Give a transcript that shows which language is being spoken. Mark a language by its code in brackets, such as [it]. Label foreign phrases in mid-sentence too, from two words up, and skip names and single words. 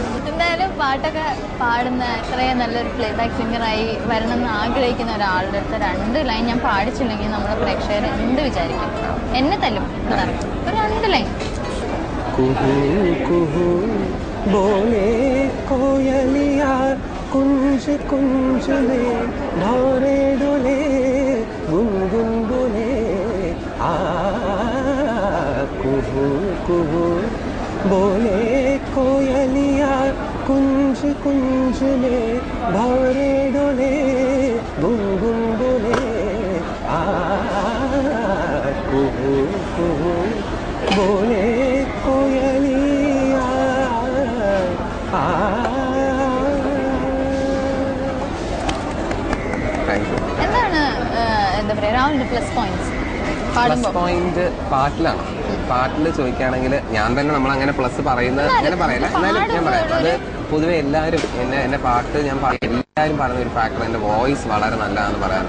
[ml] എന്തായാലും പാട്ടൊക്കെ പാടുന്ന ഇത്രയും നല്ലൊരു [en] playback singer [ml] വരണം എന്ന് ആഗ്രഹിക്കുന്ന ഒരാളുടെ അടുത്ത് 2 ലൈൻ ഞാൻ പാടിച്ചില്ലെങ്കിൽ നമ്മുടെ പ്രേക്ഷകർ എന്ത് വിചാരിക്കും? എന്നെ തല്ലും. ഒരു 2 ലൈൻ. [hi] कुहू कुहू बोले कोयलिया कुंज कुंज में ढोरे डोले गुनगुन बोले आ कुहू कुहू बोले कोयलिया कुंज कुंज में ढोरे डोले गुनगुन बोले आ कुहू कुहू बोले कोयलिया आ. [ml] എന്താണ് എന്താ പറയാ രാഹുലിന്റെ [en] plus point? [ml] പാട്ടിലാണ്. പാട്ടിൽ ചോദിക്കുകയാണെങ്കിൽ ഞാൻ തന്നെ നമ്മളങ്ങനെ പ്ലസ് പറയുന്നത് അങ്ങനെ പറയില്ല, എന്നാലും ഞാൻ പറയാം അത് പൊതുവെ എല്ലാവരും എന്നെ പാട്ട് ഞാൻ എല്ലാവരും പറയുന്ന ഒരു ഫാക്ടർ എൻ്റെ വോയിസ് വളരെ നല്ലതാണെന്ന് പറയാറുണ്ട്.